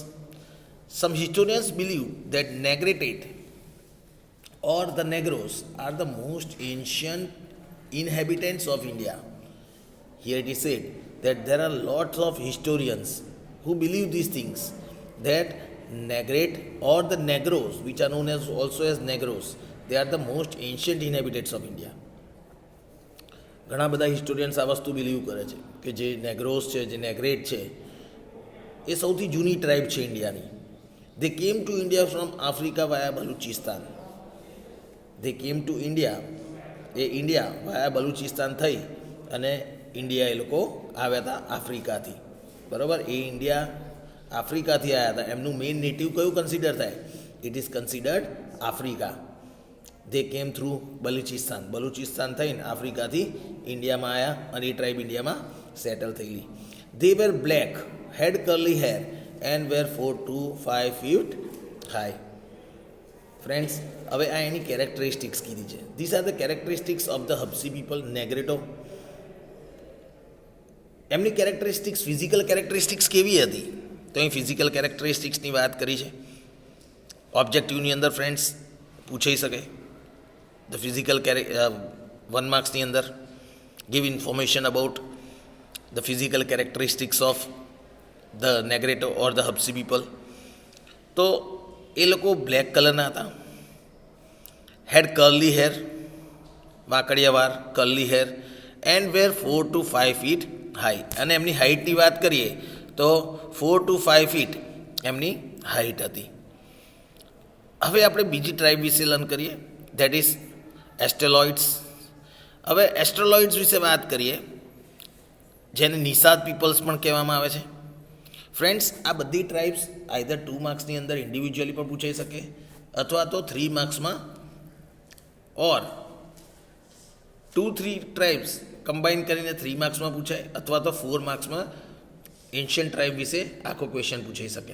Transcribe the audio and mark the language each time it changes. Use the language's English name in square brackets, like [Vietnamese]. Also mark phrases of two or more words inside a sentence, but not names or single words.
[English] Some historians believe that Negrite or the Negros are the most ancient inhabitants of India. Here it is said that there are lots of historians who believe these things, that Negrite or the Negros, which are known as also as Negros, they are the most ancient inhabitants of India. [Gujarati] ઘણા બધા હિસ્ટોરિયન્સ આ વસ્તુ બિલીવ કરે છે કે જે નેગ્રોસ છે, જે નેગ્રેટ છે, એ સૌથી જૂની ટ્રાઇબ છે ઇન્ડિયાની. [English] They came to India from Africa via Baluchistan. They came to India, [Gujarati] એ ઇન્ડિયા વાયા બલુચિસ્તાન થઈ અને ઇન્ડિયા એ લોકો આવ્યા હતા આફ્રિકાથી. બરાબર, એ ઇન્ડિયા આફ્રિકાથી આવ્યા હતા. એમનું [English] main native [Gujarati] કયું કન્સિડર થાય? [English] It is considered Africa. They came through Baluchistan. [Gujarati] બલુચિસ્તાન થઈને આફ્રિકાથી ઇન્ડિયામાં આવ્યા અને એ ટ્રાઇબ ઇન્ડિયામાં સેટલ થયેલી. [English] They were black, had curly hair and were 4 to 5 feet high. [Gujarati] ફ્રેન્ડ્સ, હવે આ એની કેરેક્ટરિસ્ટિક્સ કીધી છે. [English] This are the characteristics of the Habshi people, Negrito. એમની characteristics, physical characteristics [Gujarati] કેવી હતી? તો અહીં [English] physical characteristics ની [Gujarati] વાત કરી છે. ઓબ્જેક્ટિવની અંદર ફ્રેન્ડ્સ પૂછાઈ શકે. [English] The physical 1 marks [Gujarati] ની અંદર [English] give information about the physical characteristics of the Negrito or the Hapsi people. [Gujarati] તો એ લોકો બ્લેક કલરના હતા. [English] had curly hair, [Gujarati] વાકડિયા વાર, [English] curly hair, and were 4 to 5 feet high. [Gujarati] અને એમની હાઇટની વાત કરીએ તો [English] 4 to 5 feet [Gujarati] એમની હાઇટ હતી. હવે આપણે બીજી ટ્રાઇબ વિશે લર્ન કરીએ, [English] that is Australoids. [Gujarati] હવે એસ્ટ્રોલોઇડ્સ વિશે વાત કરીએ, જેને નિષાદ પીપલ્સ પણ કહેવામાં આવે છે. ફ્રેન્ડ્સ, આ બધી ટ્રાઇબ્સ આઈધર 2 માર્ક્સની અંદર ઇન્ડિવિજ્યુઅલી પણ પૂછાઈ શકે, અથવા તો 3 માર્ક્સમાં, ઓર 2-3 [English] tribes combine [Gujarati] કરીને 3 માર્ક્સમાં પૂછાય, અથવા તો 4 માર્ક્સમાં [English] ancient tribe [Gujarati] વિશે આખો ક્વેશ્ચન પૂછાઈ શકે.